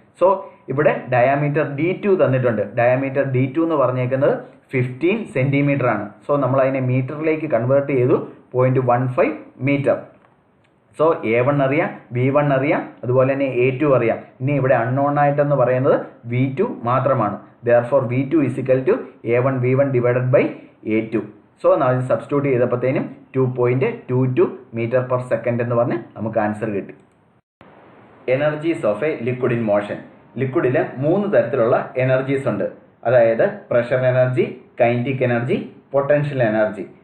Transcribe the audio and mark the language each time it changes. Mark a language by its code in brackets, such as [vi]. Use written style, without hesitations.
[ml] So ഇവിടെ diameter d2 തന്നിട്ടുണ്ട്. Diameter d2 എന്ന് പറഞ്ഞേക്കുന്നത് 15 സെൻറ്റിമീറ്റർ ആണ്. സോ നമ്മൾ അതിനെ മീറ്ററിലേക്ക് കൺവേർട്ട് ചെയ്തു 0.15 മീറ്റർ. സോ a1 അറിയാം, v1 അറിയാം, അതുപോലെ തന്നെ a2 അറിയാം. ഇനി ഇവിടെ അൺനോൺ ആയിട്ടെന്ന് പറയുന്നത് v2 മാത്രമാണ്. [en] Therefore v2 is equal to a1 v1 divided by a2. [ml] So നമ്മൾ സബ്സ്റ്റിറ്റ്യൂട്ട് ചെയ്തപ്പോഴത്തേനും 2.22 മീറ്റർ പെർ സെക്കൻഡ് എന്ന് പറഞ്ഞ് നമുക്ക് ആൻസർ കിട്ടി. [en] Energies of a liquid in motion. [ml] ലിക്വിഡിൽ 3 തരത്തിലുള്ള എനർജീസ് ഉണ്ട്. അതായത് pressure energy, kinetic energy, potential energy.